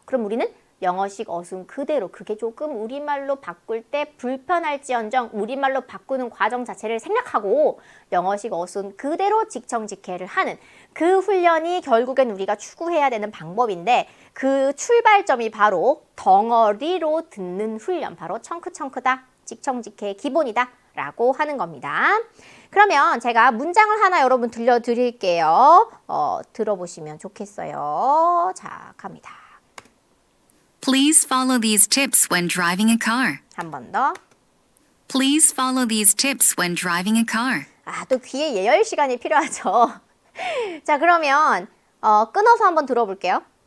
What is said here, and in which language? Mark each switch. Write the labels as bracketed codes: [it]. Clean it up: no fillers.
[ko] 그럼 우리는 영어식 어순 그대로, 그게 조금 우리말로 바꿀 때 불편할지언정 우리말로 바꾸는 과정 자체를 생략하고 영어식 어순 그대로 직청직해를 하는 그 훈련이 결국엔 우리가 추구해야 되는 방법인데 그 출발점이 바로 덩어리로 듣는 훈련, 바로 청크다, 직청직해의 기본이다 라고 하는 겁니다. 그러면 제가 문장을 하나 여러분 들려드릴게요. 들어보시면 좋겠어요. 자, 갑니다. [en] Please follow these tips when driving a car. [ko] 한 번 더. [en] Please follow these tips when driving a car. [ko] 아, 또 귀에 예열 시간이 필요하죠. 자, 그러면 끊어서 한번 들어볼게요.